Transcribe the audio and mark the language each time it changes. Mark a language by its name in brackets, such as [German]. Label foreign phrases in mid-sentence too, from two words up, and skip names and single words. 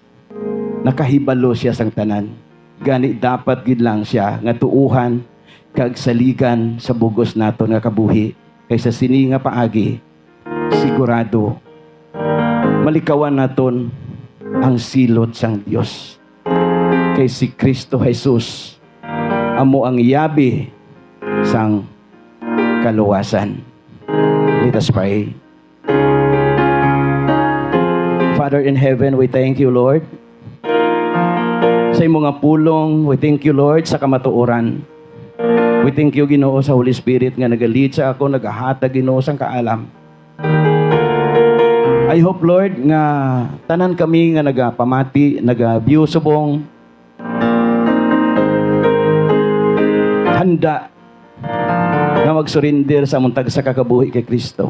[Hiligaynon] Nakahibalo siya sang tanan. Gani dapat gid lang siya nga tuuhan kag saligan sa bugos naton nga kabuhi, kaysa sini nga paagi sigurado malikawan naton ang silot sang Dios. Kay si Kristo Jesus amo ang yabi sang kaluwasan. [English] Let us pray. Father in heaven, we thank you, Lord, [Hiligaynon] sa imong nga pulong. [English] We thank you, Lord, [Hiligaynon] sa kamatuoran. [English] We thank you, [Hiligaynon] Ginoo, sa Holy Spirit nga nagalid sa ako, nagahatag, Ginoo, sang kaalam. [English] I hope, [Hiligaynon] Lord, nga tanan kami nga nagapamati, nag-view subong, handa nga mag-surrender sa muntag sa kakabuhi kay Kristo.